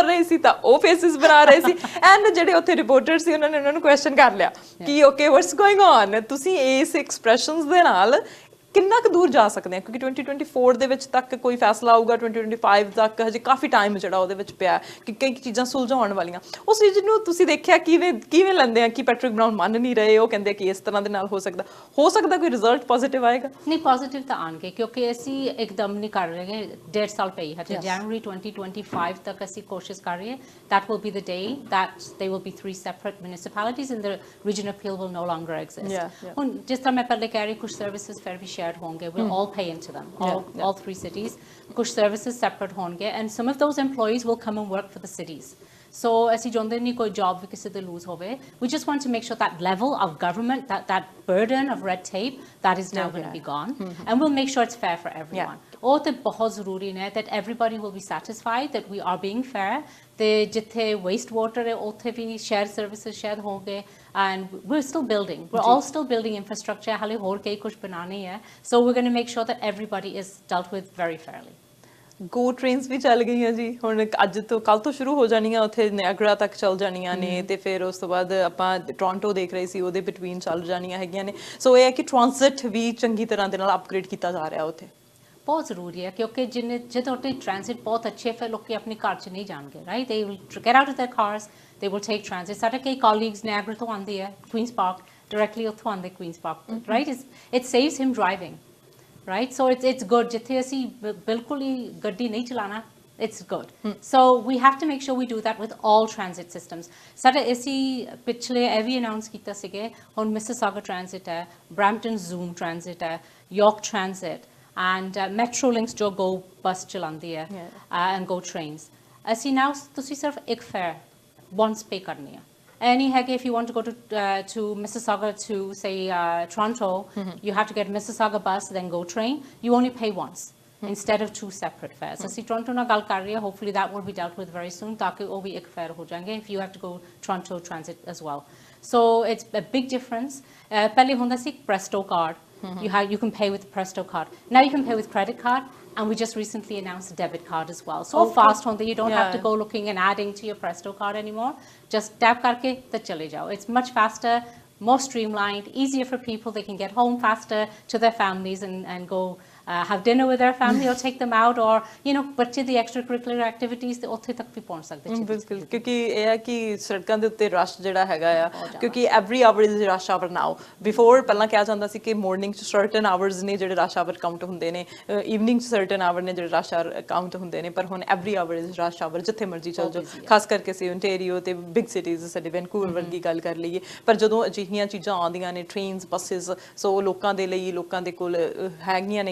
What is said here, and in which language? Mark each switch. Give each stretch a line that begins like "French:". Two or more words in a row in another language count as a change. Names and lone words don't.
Punjabi: ਰਹੀ ਸੀ ਤਾਂ ਉਹ ਫੇਸਿਸ ਬਣਾ ਰਹੇ ਸੀ ਐਂਡ ਜਿਹੜੇ ਉੱਥੇ ਰਿਪੋਰਟਰ ਸੀ ਉਹਨਾਂ ਨੇ ਉਹਨਾਂ ਨੂੰ ਕੁਐਸਚਨ ਕਰ ਲਿਆ ਕਿ
English: okay what's going on
Punjabi: ਤੁਸੀਂ ਇਸ ਐਕਸਪ੍ਰੈਸ਼ਨਸ ਦੇ ਨਾਲ ਕਿੰਨਾ ਕੁ ਦੂਰ ਜਾ ਸਕਦੇ ਆ ਕਿਉਂਕਿ 2024 ਦੇ ਵਿੱਚ ਤੱਕ ਕੋਈ ਫੈਸਲਾ ਆਊਗਾ 2025 ਤੱਕ ਹਜੇ ਕਾਫੀ ਟਾਈਮ ਜਿਹੜਾ ਉਹਦੇ ਵਿੱਚ ਪਿਆ ਕਿ ਕਈ ਚੀਜ਼ਾਂ ਸੁਲਝਾਉਣ ਵਾਲੀਆਂ ਉਸ ਚੀਜ਼ ਨੂੰ ਤੁਸੀਂ ਦੇਖਿਆ ਕਿਵੇਂ ਲੈਂਦੇ ਆ ਕਿ ਪੈਟਰਿਕ ਬਰਾਊਨ ਮੰਨ ਨਹੀਂ ਰਹੇ ਉਹ ਕਹਿੰਦੇ ਕਿ ਇਸ ਤਰ੍ਹਾਂ ਦੇ ਨਾਲ ਹੋ ਸਕਦਾ ਕੋਈ
English: result positive
Punjabi: ਆਏਗਾ ਨਹੀਂ ਪੋਜ਼ਿਟਿਵ ਤਾਂ ਆਣਗੇ ਕਿਉਂਕਿ ਅਸੀਂ ਇੱਕਦਮ ਨਹੀਂ ਕਰ ਰਹੇ 1.5 ਸਾਲ ਪਈ ਹੈ ਜਨਵਰੀ 2025 ਤੱਕ ਅਸੀਂ ਕੋਸ਼ਿਸ਼ ਕਰ ਰਹੇ
English: that will be the day that they will be 3 separate municipalities and the region appeal will no longer exist
Punjabi: ਹੁਣ ਜਿਸ ਤਰ੍ਹਾਂ ਮੈਂ ਪਹਿਲੇ ਕਹਿ ਰਹੀ ਕੁਝ ਸਰਵਿਸਿਜ਼ ਫਿਰ ਵੀ shared honge,
English: we'll all pay into them, all 3 cities.
Punjabi: Kuch
English: services separate
Punjabi: honge,
English: and some of those employees will come and work for the cities.
Punjabi: So ਅਸੀਂ ਚਾਹੁੰਦੇ ਨਹੀਂ ਕੋਈ job ਵੀ ਕਿਸੇ ਦੇ lose ਹੋਵੇ.
English: We just want to make sure that level of government, that burden of red tape, that is now going to be gone. And we'll make sure it's fair for everyone.
Punjabi: ਉਹ ਤੇ ਬਹੁਤ ਜ਼ਰੂਰੀ ਨੇ
English: that everybody will be satisfied that we are being fair.
Punjabi: ਤੇ ਜਿੱਥੇ
English: waste water
Punjabi: ਹੈ ਉੱਥੇ ਵੀ
English: shared services shared
Punjabi: ਹੋਣਗੇ.
English: And we're still building. We're all still building infrastructure.
Punjabi: ਹਾਲੇ ਹੋਰ ਕਈ ਕੁਝ ਬਣਾਉਣੇ ਹੈ.
English: So we're going to make sure that everybody is dealt with very fairly.
Punjabi: ਗੋ ਟ੍ਰੇਨਸ ਵੀ ਚੱਲ ਗਈਆਂ ਜੀ ਹੁਣ ਅੱਜ ਤੋਂ ਕੱਲ ਤੋਂ ਸ਼ੁਰੂ ਹੋ ਜਾਣੀਆਂ ਉੱਥੇ ਨਿਆਗਰਾ ਤੱਕ ਚੱਲ ਜਾਣੀਆਂ ਨੇ ਤੇ ਫਿਰ ਉਸ ਤੋਂ ਬਾਅਦ ਆਪਾਂ ਟੋਰਾਂਟੋ ਦੇਖ ਰਹੇ ਸੀ ਉਹਦੇ ਬਿਟਵੀਨ ਚੱਲ ਜਾਣੀਆਂ ਹੈਗੀਆਂ ਨੇ ਸੋ ਇਹ ਹੈ ਕਿ ਟ੍ਰਾਂਜ਼ਿਟ ਵੀ ਚੰਗੀ ਤਰ੍ਹਾਂ ਦੇ ਨਾਲ ਅਪਗ੍ਰੇਡ ਕੀਤਾ ਜਾ ਰਿਹਾ ਉੱਥੇ ਬਹੁਤ ਜ਼ਰੂਰੀ ਹੈ ਕਿਉਂਕਿ ਜਦੋਂ ਉੱਥੇ ਟ੍ਰਾਂਜ਼ਿਟ ਬਹੁਤ ਅੱਛੇ ਫਿਰ ਲੋਕੀ ਆਪਣੇ ਘਰ 'ਚ ਨਹੀਂ ਜਾਣਗੇ
English: right they will get out of their cars they will take transit
Punjabi: ਸਾਡੇ ਕਈ ਕਾਲੀਗਸ ਨਿਆਗਰਾ ਤੋਂ ਆਉਂਦੇ ਆ ਕੁਈਨਸ ਪਾਰਕ ਡਾਇਰੈਕਟਲੀ ਉੱਥੋਂ ਆਉਂਦੇ ਕੁਈਨਸ ਪਾਰਕ
English: right it saves him driving right so it's good
Punjabi: ਜਿੱਥੇ ਅਸੀਂ ਬਿਲਕੁਲ ਹੀ ਗੱਡੀ ਨਹੀਂ
English: ਚਲਾਣਾ it's good so we have to make sure we do that with all transit systems
Punjabi: ਸਾਡੇ ਅਸੀਂ ਪਿਛਲੇ ਇਹ ਵੀ ਅਨਾਉਂਸ ਕੀਤਾ ਸੀਗੇ ਹੁਣ ਮਿਸਿਸਾਗਾ ਟ੍ਰਾਂਜ਼ਿਟ ਹੈ ਬ੍ਰੈਂਪਟਨ ਜ਼ੂਮ ਟ੍ਰਾਂਜ਼ਿਟ ਹੈ ਯਾਰਕ ਟ੍ਰਾਂਜ਼ਿਟ
English: and Metrolinx
Punjabi: ਜੋ go ਬੱਸ ਚਲਾਉਂਦੀ ਹੈ
English: and go trains
Punjabi: ਅਸੀਂ now ਤੁਸੀਂ ਸਿਰਫ ਇੱਕ ਫੇਅਰ
English: once pay
Punjabi: ਕਰਨੀ ਹੈ
English: Any hege, if you want to go to Mississauga to say Toronto, you have to get Mississauga bus, then go train. You only pay once instead of 2 separate fares. So, Toronto
Punjabi: ਨਾ ਗੱਲ ਕਰ ਰਹੀ ਹੈ.
English: Hopefully, that will be dealt with very soon.
Hindi: ताकि वो भी एक fare हो जाएंगे
English: if you have to go Toronto transit as well. So it's a big difference.
Punjabi: ਪਹਿਲੇ ਹੁੰਦਾ ਸੀ
English: Presto card. You can pay with the Presto card. Now you can pay with credit card. And we just recently announced a debit card as well. So fast on that you don't have to go looking and adding to your Presto card anymore. Just tap
Punjabi: ਕਰਕੇ ਤਾਂ ਚਲੇ ਜਾਓ.
English: It's much faster, more streamlined, easier for people. They can get home faster to their families and go have dinner with their family or take them out or
Punjabi: ਬੱਚੇ ਦੀ
English: extracurricular activities
Punjabi: ਤੇ ਉੱਥੇ ਤੱਕ ਵੀ ਪਹੁੰਚ ਸਕਦੇ ਜੀ ਬਿਲਕੁਲ ਕਿਉਂਕਿ ਇਹ ਹੈ ਕਿ ਸੜਕਾਂ ਦੇ ਉੱਤੇ ਰਸ਼ ਜਿਹੜਾ ਹੈਗਾ ਆ ਕਿਉਂਕਿ
English: every hour is rush hour now before
Punjabi: ਪਹਿਲਾਂ ਕਿਹਾ ਜਾਂਦਾ ਸੀ ਕਿ ਮਾਰਨਿੰਗ 'ਚ
English: certain hours
Punjabi: ਨੇ ਜਿਹੜੇ
English: rush hour count
Punjabi: ਹੁੰਦੇ ਨੇ ਈਵਨਿੰਗ 'ਚ
English: certain hour
Punjabi: ਨੇ ਜਿਹੜੇ
English: rush hour count
Punjabi: ਹੁੰਦੇ ਨੇ ਪਰ ਹੁਣ
English: every hour is rush hour
Punjabi: ਜਿੱਥੇ ਮਰਜ਼ੀ ਚੱਲ ਜਾਓ ਖਾਸ ਕਰਕੇ ਸੀ ਓਨਟਾਰੀਓ ਤੇ
English: big cities
Punjabi: ਸਾਡੇ ਵੈਨਕੂਵਰ ਵਰਗੀ ਗੱਲ ਕਰ ਲਈਏ ਪਰ ਜਦੋਂ ਅਜਿਹੀਆਂ ਚੀਜ਼ਾਂ ਆਉਂਦੀਆਂ ਨੇ
English: trains buses so
Punjabi: ਲੋਕਾਂ ਦੇ ਲਈ ਲੋਕਾਂ ਦੇ ਕੋਲ ਹੈਗੀਆਂ ਨੇ ਕਿ ਉਹ